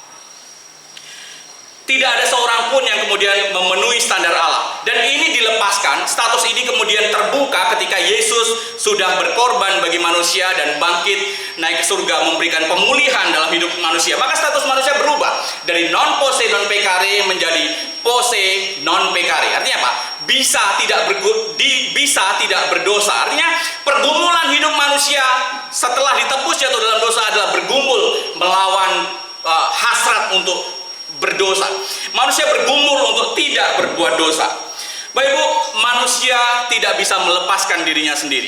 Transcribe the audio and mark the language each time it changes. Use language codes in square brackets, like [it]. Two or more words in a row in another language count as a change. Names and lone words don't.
[id] Tidak ada seorang pun yang kemudian memenuhi standar Allah. Dan ini dilepaskan, status ini kemudian terbuka ketika Yesus sudah berkorban bagi manusia dan bangkit naik ke surga memberikan pemulihan dalam hidup manusia. Maka status manusia berubah dari [la] non posse non peccare [id] menjadi [la] posse non peccare. [id] Artinya apa? Bisa tidak berdosa. Artinya pergumulan hidup manusia setelah ditebus jatuh dalam dosa adalah bergumul melawan hasrat untuk berdosa. Manusia bergumul untuk tidak berbuat dosa. Bapak Ibu, manusia tidak bisa melepaskan dirinya sendiri.